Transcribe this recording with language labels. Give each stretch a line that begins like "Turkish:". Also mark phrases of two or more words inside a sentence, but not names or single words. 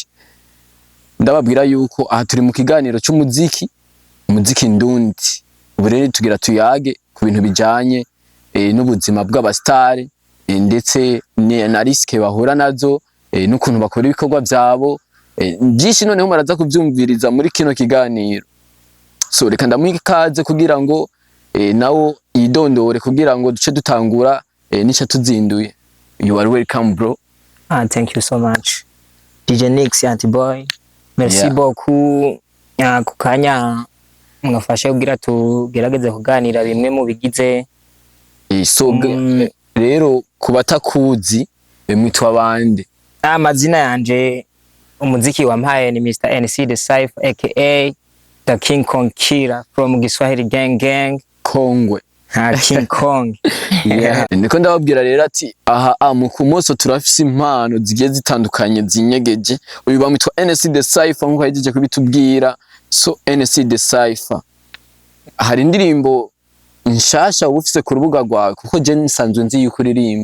Rundi: Ndababwira yuko aha turi mu kiganiro cy'umuziki ndundi ubu rero tugira tuyage ku bintu bijanye n'ubuzima bw'abastari ndetse na riske bahura nazo n'ukuntu bakora ibikorwa byabo byinshi noneho maraza kuvyumviriza muri kino kiganiro. So reka ndamwikaze kugira ngo nawo idondore kugira ngo duce dutangura nicha tuzinduye.
English: You are welcome bro. Thank you so much DJ Nix Antiboy.
French: Merci beaucoup
Rundi: kukanya mwafashe kugira tugerageze kuganira bimwe mu bigize rero kubatakuzi mwitwa bande? Amazina yanje umuziki wampaye ni Mr NC The Cypher aka The King Kong Killer from Giswahili Gang Kongwe. King Kong. Niko ndababwira rero ati aha mu kumoso turafise impano zigiye zitandukanye zinyegeje. Uyu bamwitwa NC The Cypher nkuko yagiye kubitubwira. So NC The Cypher hari indirimbo nshasha ubufise ku rubuga rwawe kuko je nsanzwe nzi yuko uririmba.